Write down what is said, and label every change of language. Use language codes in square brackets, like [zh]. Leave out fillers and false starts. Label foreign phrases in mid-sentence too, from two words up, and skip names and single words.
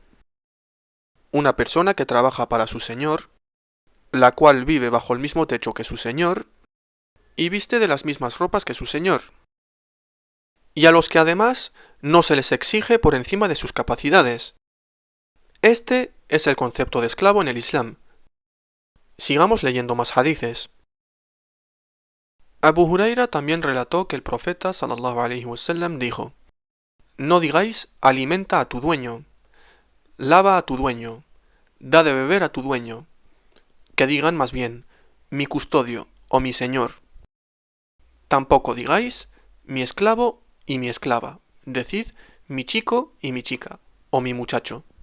[es] Una persona que trabaja para su señor, la cual vive bajo el mismo techo que su señor, y viste de las mismas ropas que su señor, y a los que además no se les exige por encima de sus capacidades. Este es el concepto de esclavo en el Islam. Sigamos leyendo más hadices. Abu Huraira también relató que el profeta [ar] صلى الله عليه وسلم [es] dijo: No digáis alimenta a tu dueño, lava a tu dueño, da de beber a tu dueño, que digan más bien mi custodio o mi señor. Tampoco digáis mi esclavo y mi esclava, decid mi chico y mi chica, o mi muchacho.